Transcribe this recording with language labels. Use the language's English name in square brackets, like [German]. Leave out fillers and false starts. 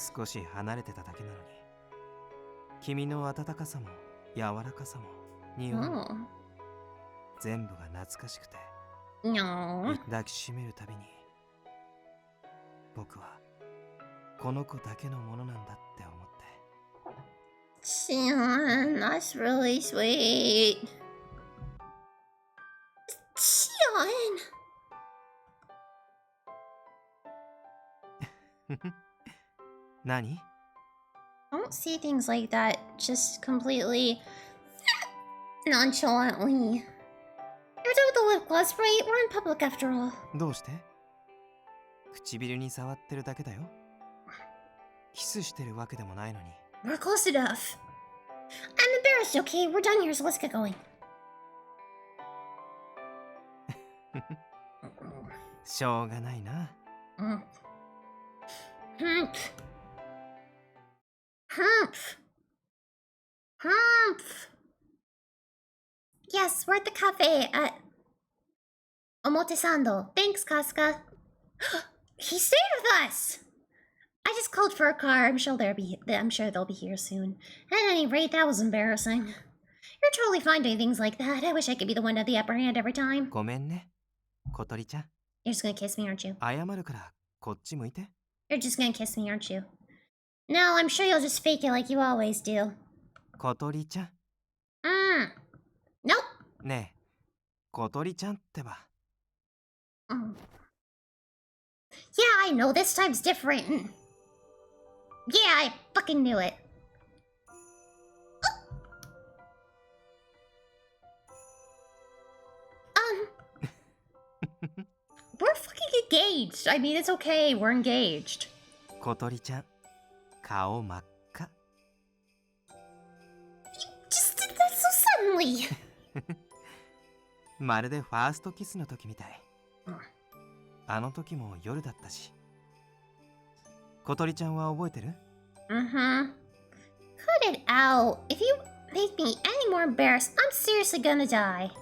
[Japanese] 少し離れてただけなのに君の温かさも柔らかさも匂いも [English] Oh. [Japanese] 全部が懐かしくて [English] No. [Japanese] 抱きしめるたびに僕はこの子だけのものなんだって思って [English] Shion, that's really sweet. Shion! [Japanese] 何 [English] Don't say things like that just completely nonchalantly. You're done with the lip gloss, right? We're in public after all. [Japanese] どうして唇に触ってるだけだよ。キスしてるわけでもないのに。 [English] We're close enough. I'm embarrassed, okay? We're done here, so let's get going. [Japanese] しょうがないな。 Mm. Humph. Humph. Humph. [English] Yes, we're at the cafe at Omotesando. Thanks, Casca. He stayed with us. I just called for a car. I'm sure they'll be here soon. At any rate, that was embarrassing. You're totally fine doing things like that. I wish I could be the one to have the upper hand every time. [Japanese] ごめんね、小鳥ちゃん。 [English] You're just gonna kiss me, aren't you? [Japanese] 謝るからこっち向いて。 [English] You're just gonna kiss me, aren't you? No, I'm sure you'll just fake it like you always do. [Japanese] 小鳥ちゃん。 [English] Nope. [Japanese] ねえ、小鳥ちゃんってば。 [English] Mm. Yeah, I know. This time's different. Yeah, I fucking knew it. We're fucking engaged. I mean, it's okay. We're engaged. [Japanese] 小鳥ちゃん、顔真っ赤。 [English] Just did that so suddenly. [Japanese] まるでファーストキスの時みたい。うんあの時も夜だったし。小鳥ちゃんは覚えてる？ [English] Mm-hmm. Cut it out. If you make me any more embarrassed, I'm seriously gonna die.